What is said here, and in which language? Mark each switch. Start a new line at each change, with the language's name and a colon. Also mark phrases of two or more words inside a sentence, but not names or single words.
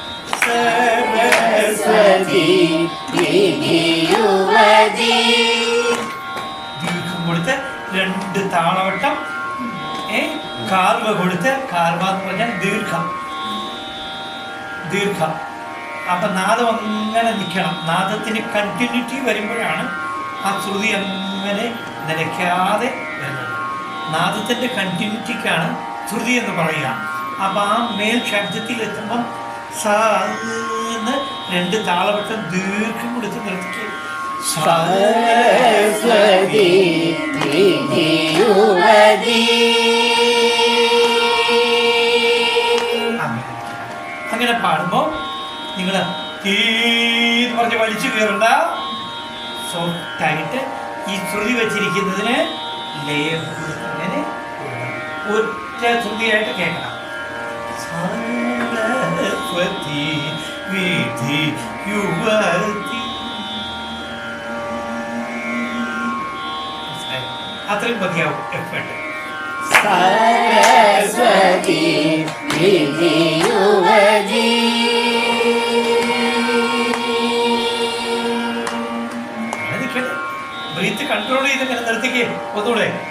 Sanskrit: सरस्वती विधि युवती.
Malayalam: ദീർഘം കൊടുത്ത് 2 താളവട്ടം, കാർവ കൊടുത്ത്, കാർവ എന്ന് പറഞ്ഞാൽ ദീർഘം. അപ്പൊ നാദം അങ്ങനെ നിൽക്കണം. നാദത്തിന് കണ്ടിന്യൂറ്റി വരുമ്പോഴാണ് ആ ശ്രുതി അങ്ങനെ നിലയ്ക്കാതെ വരുന്നത്. നാദത്തിന്റെ കണ്ടിന്യൂറ്റിക്കാണ് ശ്രുതി എന്ന് പറയുക. അപ്പൊ ആ മേൽ ശബ്ദത്തിൽ എത്തുമ്പം സാന്ന് 2 താളവട്ടം ദീർഘം കൊടുത്ത് നിർത്തിക്കും.
Sanskrit: सरस्वती विधि युवती.
Malayalam: അങ്ങനെ പാടുമ്പോൾ നിങ്ങൾ പറഞ്ഞ് വലിച്ചു കയറണ്ട. സോഫ്റ്റായിട്ട് ഈ ശ്രുതി വെച്ചിരിക്കുന്നതിന് ലയം അങ്ങനെ ഒറ്റ ശ്രുതിയായിട്ട് കേൾക്കണം.
Sanskrit: सरस्वती विधि युवती.
Malayalam: അത്രയും മതിയാവും എഫേർട്ട്.
Sanskrit: സരസ്വതി യുവതി
English: breath control
Malayalam: ചെയ്ത് ഇങ്ങനെ നിർത്തിക്കേ ഒന്നുകൂടെ.